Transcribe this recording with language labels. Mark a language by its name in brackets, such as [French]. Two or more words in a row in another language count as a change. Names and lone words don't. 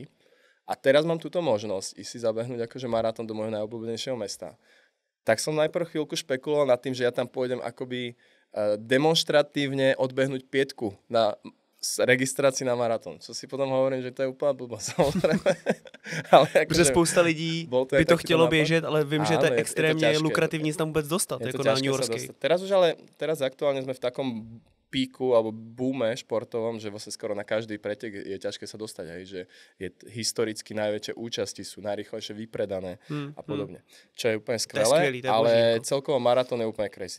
[Slovak] A teraz mám túto možnosť ísť si zabehnúť akože maratón do môjho najobľúbenejšieho mesta. Tak som najprv chvíľku špekuloval nad tým, že ja tam pôjdem akoby demonštratívne odbehnúť 5 na registrácii na maratón. Čo si potom hovorím, že to je úplná blbosť, samozrejme. [Czech] Protože spousta lidí by to chtělo běžet, ale vím, že to je extrémně lukrativní tam vůbec dostat, jako na New Yorkskej. [Slovak] Teraz aktuálne sme v takom píku alebo boome športovom, že vlastne skoro na každý pretek je ťažké sa dostať, hej, že je historicky najväčšie účasti, sú najrýchlejšie vypredané a podobne. Čo je úplne skvelé, ale celkovo maratón je úplne crazy.